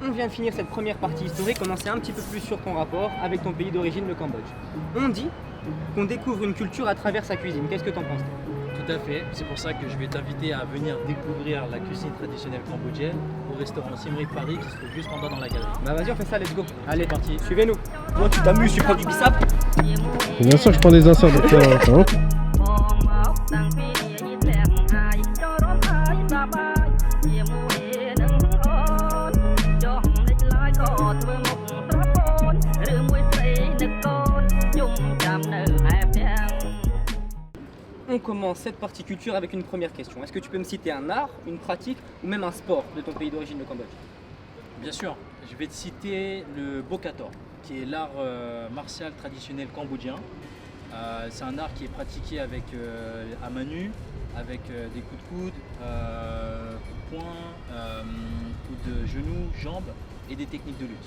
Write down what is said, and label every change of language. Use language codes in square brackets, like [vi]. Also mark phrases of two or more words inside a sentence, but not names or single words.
[fr] On vient de finir cette première partie historique, on en sait un petit peu plus sur ton rapport avec ton pays d'origine, le Cambodge. On dit qu'on découvre une culture à travers sa cuisine. Qu'est-ce que t'en penses? Tout à fait, c'est pour ça que je vais t'inviter à venir découvrir la cuisine traditionnelle cambodgienne au restaurant Siem Reap Paris qui se trouve juste en bas dans la galerie. Bah vas-y, on fait ça, [en] let's go. [fr] Allez, parti. Suivez-nous. Toi, tu t'amuses, tu prends du bissap? Bien sûr, je prends des inserts de temps en temps. [km] តាំងពីយាយធ្លាក់ហើយចូលរំហើយសប្បាយជាមួយនឹងអូនចុះលេចឡើយក៏ធ្វើមុខត្រពូនឬមួយស្រីនឹកកូនយំចាំនៅឯផ្ទះ [fr] On commence cette partie culture avec une première question. Est-ce que tu peux me citer un art, une pratique ou même un sport de ton pays d'origine, le Cambodge? Bien sûr, je vais te citer le Bokator, qui est l'art martial traditionnel cambodgien. C'est un art qui est pratiqué avec à main nue, avec des coups de coude, coups de poing, coups de genoux, jambes et des techniques de lutte.